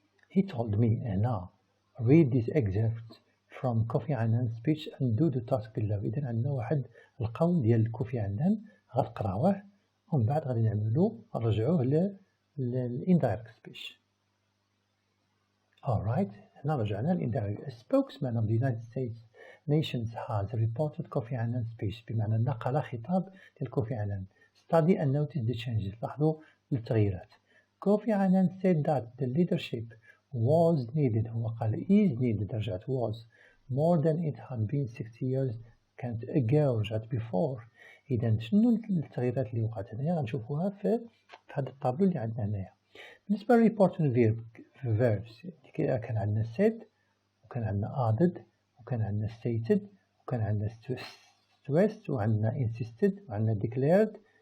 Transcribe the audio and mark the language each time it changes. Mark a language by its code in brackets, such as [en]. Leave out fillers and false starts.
[en] He told me [ar] هنا [en] read this excerpt from Kofi Annan's speech and do the task below. [ar] إذا عندنا واحد القول ديال كوفي عنان غتقراوه ومن بعد غادي نعملو نرجعوه للindirect speech. [en] Alright [ar] هنا رجعنا للindirect. [en] A spokesman of the United States Nations has reported Kofi Annan's speech [ar] بمعنى نقل خطاب ديال كوفي عنان. [en] Study and notice the changes. [ar] لاحظوا التغييرات. [en] Kofi Annan said that the leadership was needed. [ar] هو قال [en] is needed [ar] رجعت [en] was more than it had been 60 years [ar] كانت [en] ago رجعت before. [ar] إذا شنو التغييرات اللي وقعت هنايا غنشوفوها في هذا الطابلو اللي عندنا هنايا. بالنسبة للreporting verbs كان عندنا said وكان عندنا added وكان عندنا stated وكان عندنا stressed وعندنا insisted وعندنا declared.